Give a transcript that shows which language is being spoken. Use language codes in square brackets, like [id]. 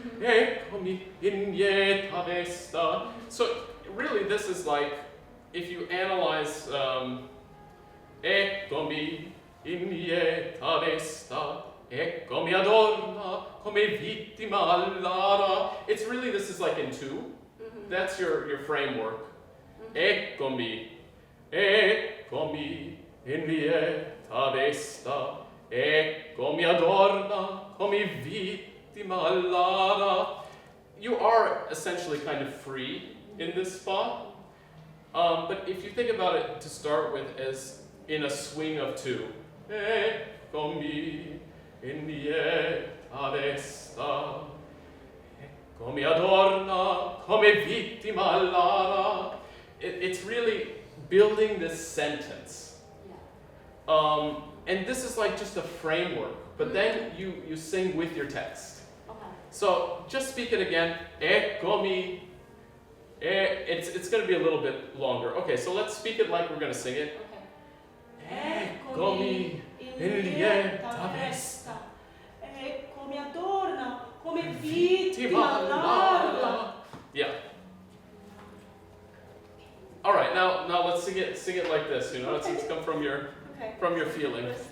[it] Eccomi in lieta vesta. [en] So really this is like, if you analyze [it] eccomi in lieta vesta, eccomi adorna come vittima allara. [en] It's really, this is like in two. That's your framework. Eccomi. [it] Eccomi in lieta vesta, eccomi adorna come vittima allara. [en] You are essentially kind of free in this spot, but if you think about it to start with as in a swing of two, [it] eccomi in lieta vesta, eccomi adorna come vittima allara. [en] It's really building this sentence. And this is like just a framework, but then you sing with your text. Okay. So just speak it again. Eccomi. It's going to be a little bit longer. Okay, so let's speak it like we're going to sing it. Okay. [it] Eccomi in lieta vesta. Eccomi adorna come vittima allara. [en] Yeah. All right, now let's sing it like this. You know, it's come from your feeling.